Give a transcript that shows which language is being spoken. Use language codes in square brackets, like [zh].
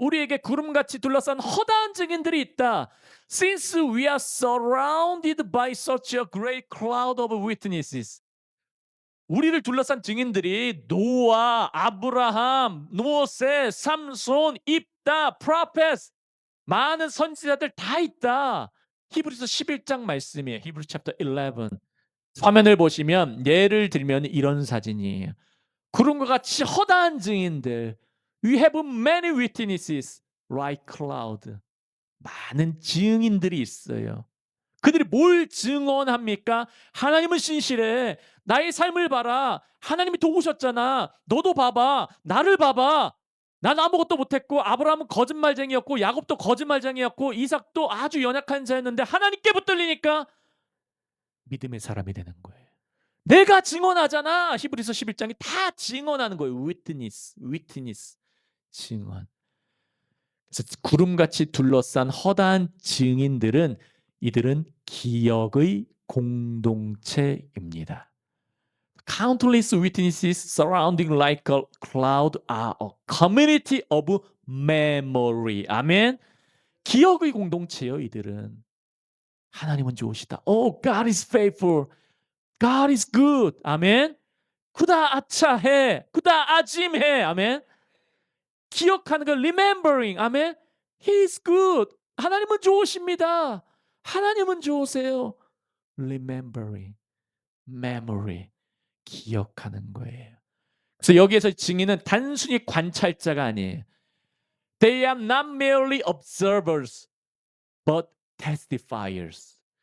[ko] 우리에게 구름같이 둘러싼 허다한 증인들이 있다. [en] Since we are surrounded by such a great cloud of witnesses. [ko] 우리를 둘러싼 증인들이 노아, 아브라함, 모세, 삼손, 입다, 프로페스 많은 선지자들 다 있다. 히브리서 11장 말씀이에요. 히브리 챕터 11. 화면을 보시면 예를 들면 이런 사진이에요. 구름과 같이 허다한 증인들. [en] We have many witnesses like cloud. [ko] 많은 증인들이 있어요. 그들이 뭘 증언합니까? 하나님은 신실해. 나의 삶을 봐라. 하나님이 도우셨잖아. 너도 봐봐. 나를 봐봐. 난 아무것도 못했고 아브라함은 거짓말쟁이였고 야곱도 거짓말쟁이였고 이삭도 아주 연약한 자였는데 하나님께 붙들리니까 믿음의 사람이 되는 거예요. 내가 증언하잖아. 히브리서 11장이 다 증언하는 거예요. [en] witness. [ko] 증언. 그래서 구름같이 둘러싼 허다한 증인들은 이들은 기억의 공동체입니다. [en] Countless witnesses surrounding like a cloud are a community of memory. [ko] 아멘. 기억의 공동체요, 이들은. 하나님은 좋으시다. [en] Oh, God is faithful. God is good. 아멘. [ko] 그다 아차해. 그다 아짐해. 아멘. 기억하는 거 [en] remembering. [ko] 아멘. [en] He is good. [ko] 하나님은 좋으십니다. 하나님은 좋으세요. [en] remembering. memory. [ko] 기억하는 거예요. 그래서 여기에서 증인은 단순히 관찰자가 아니에요. [en] They are not merely observers, but testifiers.